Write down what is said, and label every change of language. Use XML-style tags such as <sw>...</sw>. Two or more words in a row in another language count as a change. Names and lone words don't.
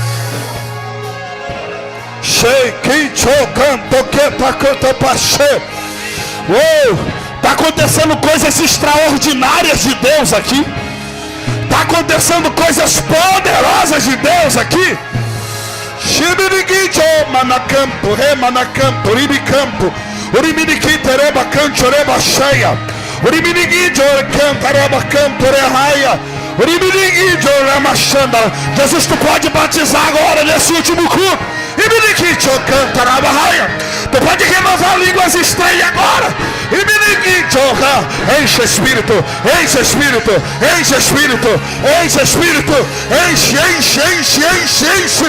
<pt>Está acontecendo coisas extraordinárias de Deus aqui. Está acontecendo coisas poderosas de Deus aqui. Manacampo, remanacampo, ribicampo, uriminiquita, reba, canto, reba, cheia, uriminiquito, canta, reba, canto, rehaia, uriminiquito, remachanda. Jesus, tu pode batizar agora nesse último culto. Uriminiquito, canta, reba, raia. Tu pode renovar línguas estranhas agora. Uriminiquito, enche o Espírito, enche o Espírito, enche o Espírito, enche o Espírito, enche, enche, enche, enche, enche.</pt>